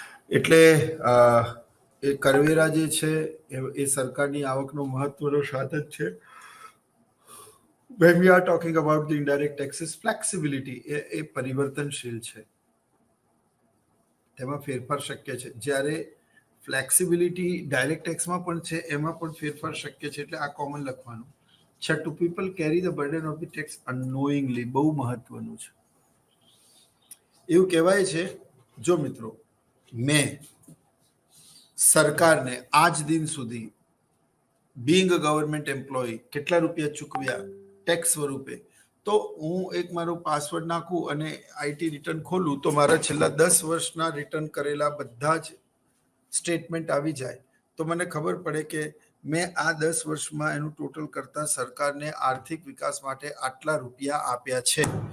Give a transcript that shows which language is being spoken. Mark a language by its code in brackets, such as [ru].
[gu] એટલે એ કરવેરા જે છે એ સરકારની આવકનો મહત્વનો સાધન છે. [en] When we are talking about the indirect taxes, flexibility [gu] એ પરિવર્તનશીલ છે, તેમાં ફેરફાર શક્ય છે. જ્યારે ફ્લેક્સિબિલિટી ડાયરેક્ટ ટેક્સમાં પણ છે, એમાં પણ ફેરફાર શક્ય છે. એટલે આ કોમન લખવાનું. [en] 6 people carry the burden of the tax unknowingly, [gu] બહુ મહત્વનું છે. એવું કહેવાય છે, જો મિત્રો મેં સરકારને આજ દિન સુધી [en] being a government employee [gu] કેટલા રૂપિયા ચૂકવ્યા ટેક્સ સ્વરૂપે, તો હું એક મારો પાસવર્ડ નાખું અને આઈટી રિટર્ન ખોલું તો મારા છેલ્લા 10 વર્ષના રિટર્ન કરેલા બધા જ સ્ટેટમેન્ટ આવી જાય, તો મને ખબર પડે કે મેં આ 10 વર્ષમાં એનું ટોટલ કરતા સરકારને આર્થિક વિકાસ માટે આટલા રૂપિયા આપ્યા છે.